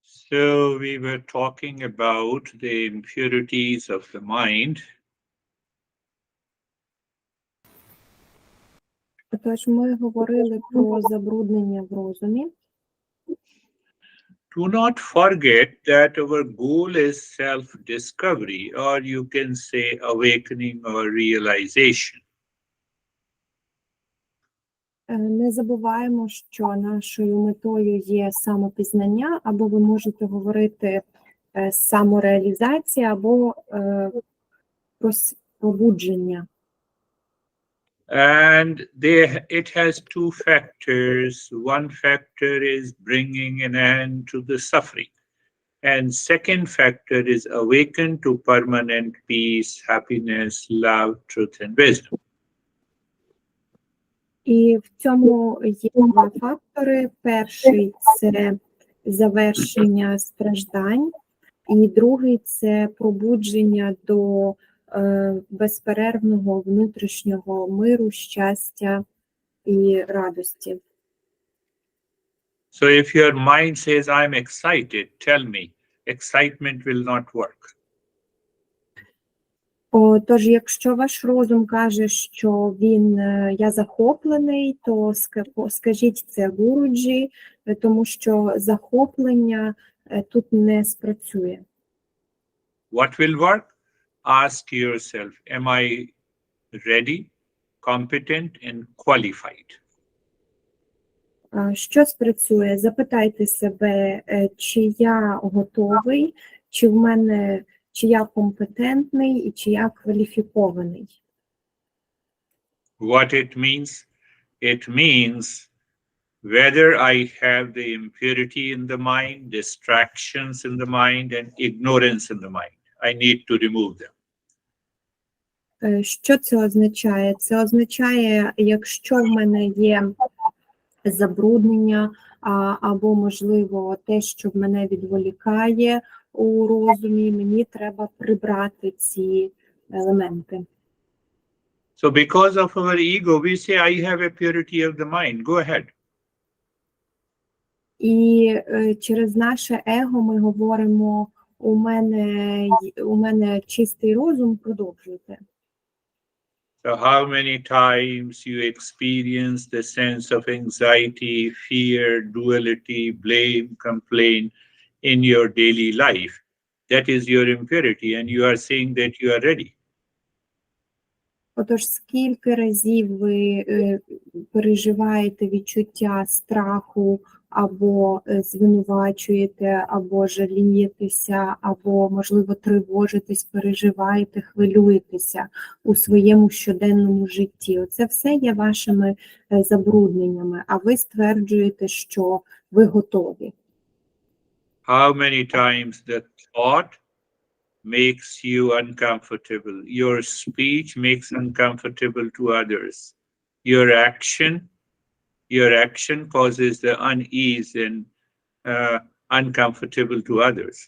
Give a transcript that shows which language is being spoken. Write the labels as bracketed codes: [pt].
[en] So we were talking about the impurities of the mind. [uk] Тож ми говорили про забруднення в розумі. [en] Do not forget that our goal is self-discovery, or you can say awakening or realization. [uk] Не забуваємо, що нашою метою є самопізнання, або ви можете говорити самореалізація, або пробудження. [en] And it has two factors. One factor is bringing an end to the suffering. And second factor is awaken to permanent peace, happiness, love, truth, and wisdom. [uk] І в цьому є два фактори. Перший – це завершення страждань, і другий – це пробудження до безперервного внутрішнього миру, щастя і радості. [en] So if your mind says, I'm excited, tell me, excitement will not work. [uk] Тож, якщо ваш розум каже, що я захоплений, то скажіть це гуруджі, тому що захоплення тут не спрацює. [en] What will work? Ask yourself, am I ready, competent, and qualified? [uk] Що спрацює? Запитайте себе, чи я готовий, чи я компетентний і чи я кваліфікований. [en] What it means? It means whether I have the impurity in the mind, distractions in the mind, and ignorance in the mind. I need to remove them. [uk] Що це означає? Це означає, якщо в мене є забруднення, або, можливо, те, що в мене відволікає у розумі, мені треба прибрати ці елементи. [en] So because of our ego, we say, I have a purity of the mind. Go ahead. [uk] І через наше его ми говоримо, у мене чистий розум, продовжуйте. [en] So how many times you experience the sense of anxiety, fear, duality, blame, complaint in your daily life? That is your impurity, and you are saying that you are ready. [uk] Отож, скільки разів ви переживаєте відчуття страху, або звинувачуєте, або жалієтеся, або, можливо, тривожитесь, переживаєте, хвилюєтеся у своєму щоденному житті. Оце все є вашими забрудненнями, а ви стверджуєте, що ви готові. [en] How many times the thought makes you uncomfortable? Your speech makes uncomfortable to others. Your action causes the unease and uncomfortable to others.